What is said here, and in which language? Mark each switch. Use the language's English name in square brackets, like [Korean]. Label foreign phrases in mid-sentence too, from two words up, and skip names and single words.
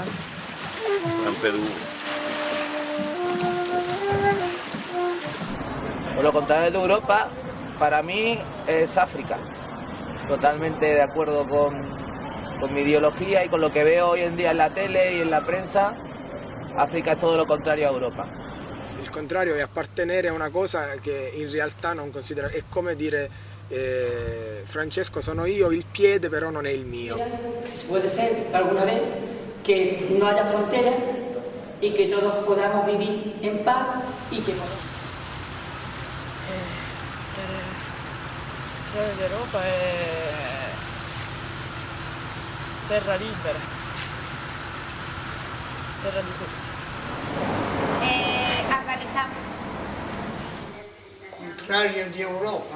[Spanish] Lampedusa. Por lo contrario de Europa, para mí es África. Totalmente de acuerdo con mi ideología y con lo que veo hoy en día en la tele y en la prensa. África es todo lo contrario a Europa. [Italian] Il contrario è appartenere a una cosa che in realtà non considera, è come dire Francesco sono io, il piede però non è il mio. [Spanish] Puede ser alguna vez que no haya fronteras y que todos podamos vivir en paz y que [Italian] l'Europa è terra libera, terra di tutti. Acá Contrario di Europa?